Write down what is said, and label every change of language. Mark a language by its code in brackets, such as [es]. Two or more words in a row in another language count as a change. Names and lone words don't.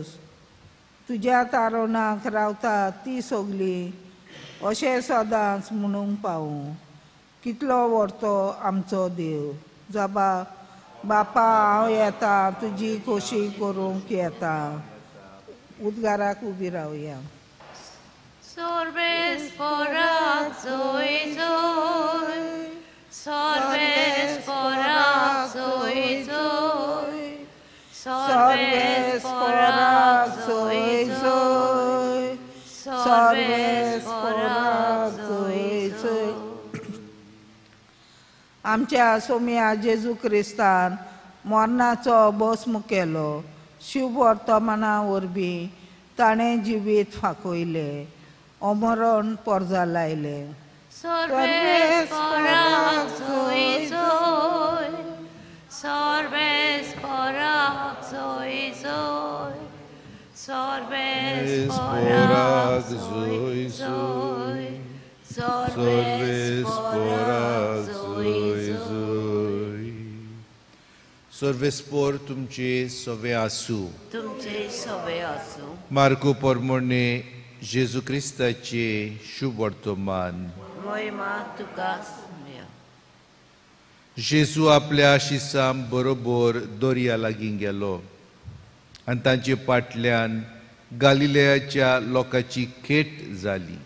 [kok] तुज्या तारुणाक रावतात ती सगलीं अशें सदांच म्हणूंक पावूं. कितलो व्हडतो आमचो देव. बापा हांव येतां तुजी खोशी करूंक येतां. उद्गाराक उबी रावया. Sorbesporak zoe zoe, sorbesporak zoe zoe, sorbesporak zoe zoe, sorbesporak zoe zoe. आमच्या सोम्या जेजू क्रिस्तान मरणाचो भस्म केलो. शुभ वर्तमाना वरवीं ताणें जिवीत फांकयलें, अमरण पर्जा लायलें. Sorbesporak zoe zoe, sorbesporak zoe zoe, sorbesporak zoe zoe, sorbesporak zoe zoe. सर्वेस्पोर तुमचे सोवे आसूं. तुमचे सोबे आसूं. मार्को पोरमोणे जेजू क्रिस्ताचे शुभ वर्तमान. महिमा तुका मेळो. जेजू आपल्या शिसां बरोबर दर्या लागीं गेलो आनी तांचे फाटल्यान गालिलेयाच्या लोकांची खेट जाली.